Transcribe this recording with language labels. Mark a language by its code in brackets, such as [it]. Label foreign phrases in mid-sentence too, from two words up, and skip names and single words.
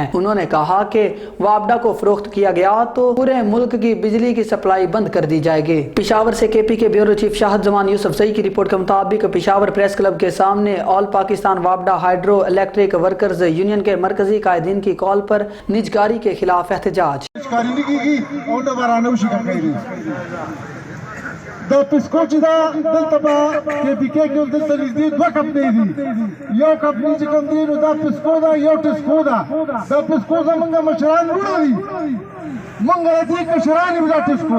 [ur] انہوں نے کہا کہ واپڈا کو فروخت کیا گیا تو پورے ملک کی بجلی کی سپلائی بند کر دی جائے گی. پشاور سے کے پی کے [en] bureau chief [ur] شاہد زمان یوسفزئی کی رپورٹ کے مطابق پشاور پریس کلب کے سامنے آل پاکستان واپڈا ہائیڈرو الیکٹرک ورکرز یونین کے مرکزی قائدین کی کال پر نجکاری کے خلاف احتجاج. [ps] دا پسکو چې دا دلته به KPK کې دلته نږدې دوه کمپنۍ دي. یو کمپنۍ چې کوم دی نو دا پسکو ده، یو ټسکو ده. دا پسکو زمونږ مشران وروڼه دي، مونږ د دې کشران یو دا ټسکو.